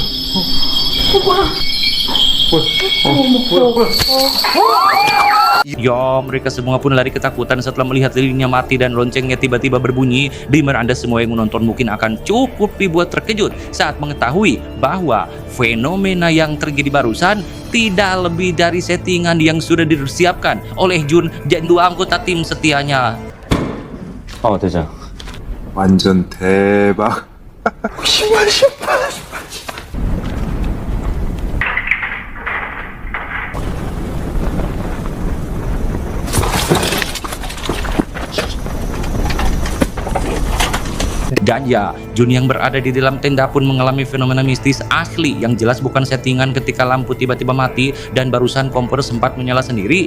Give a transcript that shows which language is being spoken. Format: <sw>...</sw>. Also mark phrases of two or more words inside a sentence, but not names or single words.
<id>dan Ya, mereka semua pun lari ketakutan setelah melihat lilinnya mati dan loncengnya tiba-tiba berbunyi, di mana Anda semua yang menonton mungkin akan cukup dibuat terkejut saat mengetahui bahwa fenomena yang terjadi barusan tidak lebih dari settingan yang sudah disiapkan oleh Jun dan dua anggota tim setianya.</id> <ko>어, 대장. 완전 대박.</ko> <id>Dan ya, Jun yang berada di dalam tenda pun mengalami fenomena mistis asli yang jelas bukan settingan ketika lampu tiba-tiba mati dan barusan kompor sempat menyala sendiri.</id>